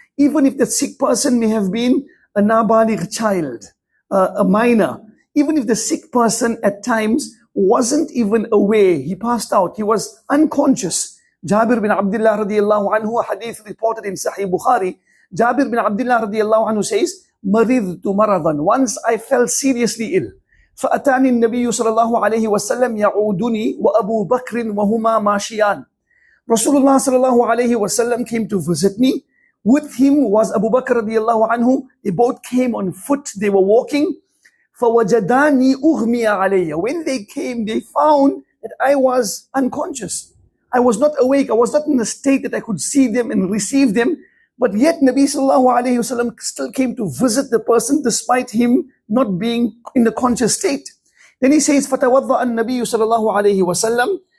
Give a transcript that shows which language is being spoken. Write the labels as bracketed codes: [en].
[en] Even if the sick person may have been a nabaligh child, a minor, even if the sick person at times wasn't even aware, he passed out, he was unconscious. Jabir bin Abdullah radiyallahu anhu, a hadith reported in Sahih Bukhari, Jabir bin Abdullah radiyallahu anhu says, [ar] Maridtu maradan. [en] Once I fell seriously ill. [ar] فأتاني النبي صلى الله عليه وسلم يعودني وأبو بكر وهما ماشيان. [en] Rasulullah sallallahu alayhi wasallam came to visit me. With him was Abu Bakr radiyallahu anhu. They both came on foot, they were walking. [ar] فَوَجَدَانِي أُغْمِيَ عَلَيَّ. [en] When they came, they found that I was unconscious. I was not awake. I was not in a state that I could see them and receive them. But yet Nabi sallallahu alayhi wasallam still came to visit the person despite him not being in the conscious state. Then he says, [ar] فَتَوَضَّأَ النَّبِيُّ صلى الله عليه وسلم.